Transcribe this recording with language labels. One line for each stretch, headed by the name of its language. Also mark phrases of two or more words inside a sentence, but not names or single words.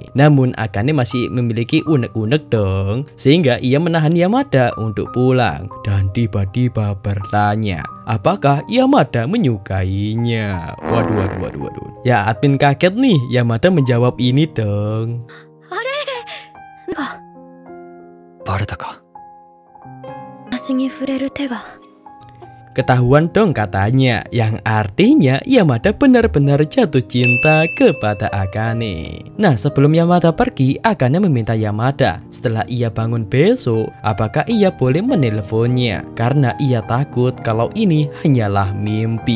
Indonesian: Namun Akane masih memiliki unek-unek dong, sehingga ia menahan Yamada untuk pulang dan tiba-tiba bertanya, apakah Yamada menyukainya? Waduh. Ya admin kaget nih, Yamada menjawab ini dong.
Japanese: バレたか。足に触れる手が。
Indonesian: Ketahuan dong katanya, yang artinya Yamada benar-benar jatuh cinta kepada Akane. Nah sebelum Yamada pergi, Akane meminta Yamada setelah ia bangun besok, apakah ia boleh menelponnya karena ia takut kalau ini hanyalah mimpi.